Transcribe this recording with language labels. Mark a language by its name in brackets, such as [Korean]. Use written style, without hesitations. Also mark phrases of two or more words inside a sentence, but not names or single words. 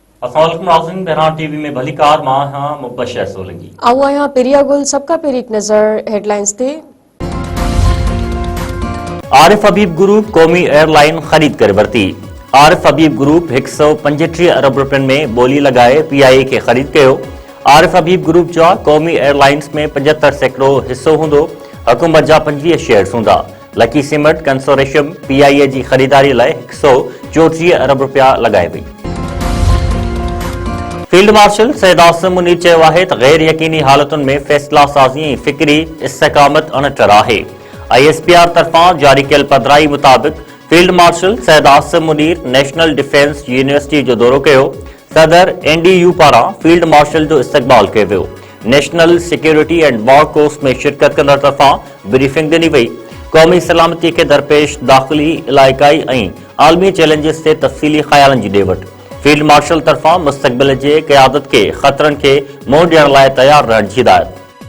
[Sindhi] अस्सलाम वालेकुम नाज़रीन, बहरान टीवी में भली कार मां हां मुबशर सोलंगी। आओ आया पेरिया गुल सबका पेरी एक नजर हेडलाइंस थे। आरिफ हबीब ग्रुप कौमी एयरलाइन खरीद कर वरती। आरिफ हबीब ग्रुप 135 अरब रुपयनि में बोली लगाए PIA के खरीद कयो। आरिफ हबीब ग्रुप जा कौमी एयरलाइंस में 75 सैकड़ो हिस्सो हूंदो। हुकूमत जा 25 शेयर्स हूंदा। लकी सीमेंट कंसोर्शियम PIA जी खरीदारी लाइ 134 अरब रुपया लगाए वई। फील्ड मार्शल सैयद आसिम मुनीर चयो आहे त गैर यकीनी हालतुनि में फ़ैसिला साज़ी ऐं फ़िक्री इस्तेकामत अणटर आहे। ISPR तरफ़ां जारी कयल पधिराई मुताबिक़ फील्ड मार्शल सैयद आसिम मुनीर नेशनल डिफेंस यूनिवर्सिटी जो दौरो कयो। सदर NDU पारां फील्ड मार्शल जो इस्तक़बाल कयो वियो। नेशनल सिक्योरिटी एंड वॉर कोर्स में शिरकत कंदड़ तरफ़ां ब्रीफिंग ॾिनी वई। क़ौमी सलामती के दरपेश दाख़िली इलाइक़ाई ऐं आलमी चैलेंजिस ते तफ़सीली ख़यालनि जी ॾे वठि। फील्ड मार्शल तरफ़ां मुस्तक़बिल जे क़यादत के ख़तरनि के मुंहुं ॾियण लाइ तयार रहण जी हिदायत।